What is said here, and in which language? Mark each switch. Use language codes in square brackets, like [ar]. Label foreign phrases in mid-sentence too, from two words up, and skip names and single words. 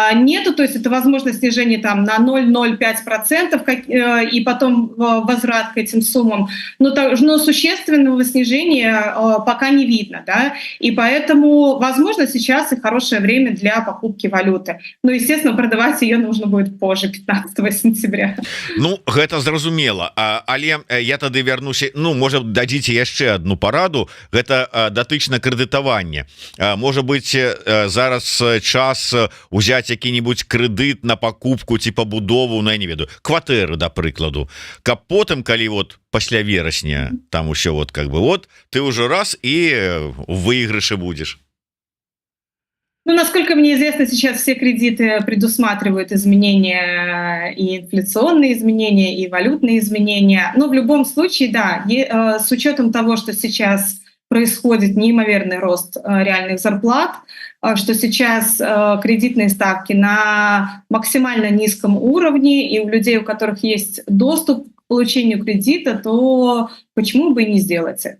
[ru] То есть это возможно снижение там, на 0,05% и потом возврат к этим суммам. Но существенного снижения пока не видно. Да? И поэтому, возможно, сейчас и хорошее время для покупки валюты. Но, естественно, продавать ее нужно будет позже, 15 сентября. [be] Ну, гэта зразумела. Але я тады вярнуся, ну, можа, дадзіце яшчэ одну параду. Гэта датычна крэдытавання. Можа быть, зараз час узяць які-нибудь крэдыт на покупку ці пабудову, на, я не ведаю, кватэры, да прыкладу, каб потым, калі вот пасля верасня там усё вот [ru] как бы вот ты уже раз і у выигрыше будешь. Ну, насколько мне известно, сейчас все кредиты предусматривают изменения, и инфляционные изменения, и валютные изменения. Но в любом случае, да, с учетом того, что сейчас происходит неимоверный рост реальных зарплат, что сейчас кредитные ставки на максимально низком уровне, и у людей, у которых есть доступ к получению кредита, то почему бы и не сделать это?